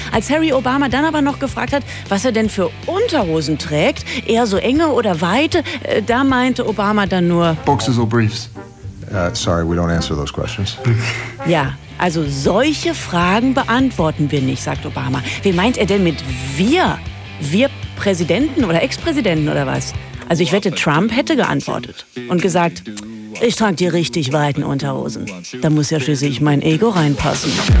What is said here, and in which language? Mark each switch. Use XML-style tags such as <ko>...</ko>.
<de>Als Harry Obama dann aber noch gefragt hat, was er denn für Unterhosen trägt, eher so enge oder weite, da meinte Obama dann nur:</de> <en>Boxers or briefs? Sorry, we don't answer those questions.</en> <de>Ja, also solche Fragen beantworten wir nicht, sagt Obama. Wie meint er denn mit wir? Wir Präsidenten oder Ex-Präsidenten oder was? Also ich wette, Trump hätte geantwortet und gesagt: Ich trage die richtig weiten Unterhosen. Da muss ja schließlich mein Ego reinpassen.</de>